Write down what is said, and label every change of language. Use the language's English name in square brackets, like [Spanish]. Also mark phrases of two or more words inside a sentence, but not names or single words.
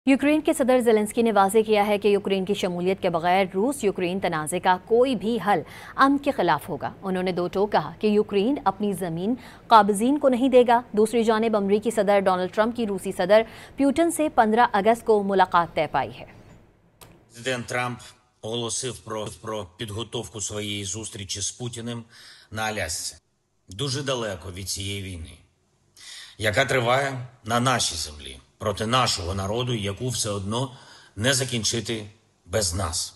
[Urdu] یوکرین کے صدر زیلنسکی نے واضح کیا ہے کہ یوکرین کی شمولیت کے بغیر روس یوکرین تنازعے کا کوئی بھی حل امن کے خلاف ہوگا. انہوں نے دو ٹوک کہا کہ یوکرین اپنی زمین قابضین کو نہیں دے گا. دوسری جانب امریکی صدر ڈونلڈ ٹرمپ کی روسی صدر پوتن سے 15 اگست کو ملاقات طے پائی ہے. [Ukrainian] Президент Трамп оголосив про підготовку своєї зустрічі з Путіним на Алясці. Дуже далеко від цієї війни, яка триває на нашій землі, проти нашого народу, яку все одно не закінчити без нас.